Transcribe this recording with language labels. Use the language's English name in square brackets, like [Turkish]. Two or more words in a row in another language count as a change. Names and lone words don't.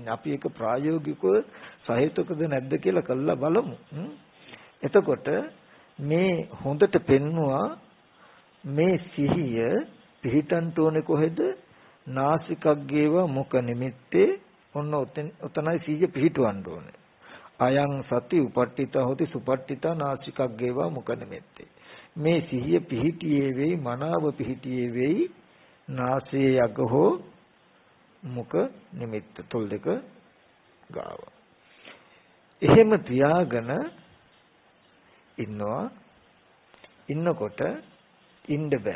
[Sinhala] අපි ඒක ප්‍රායෝගිකව සහේතුකද නැද්ද කියලා කළා බලමු. එතකොට මේ හොඳට පෙන්නවා මේ සිහිය පිහිටන්ට ඕනේ කොහෙද? [Pali] නාසිකග්ගේව මුඛ නිමිත්තේ. [Sinhala] ඔන්න ඔතනයි සිහිය පිහිටවන්න ඕනේ. [Pali] අයං සති උපට්ඨිතා හොති සුපට්ඨිතා නාසිකග්ගේව මුඛ නිමිත්තේ. [Sinhala] මේ සිහිය පිහිටියේ වෙයි, මනාව පිහිටියේ වෙයි නාසයේ යග හෝ මුඛ නිමිත්ත තොල් දෙක ගාව. එහෙම තියාගෙන ඉන්නකොට ඉන්න බෑ.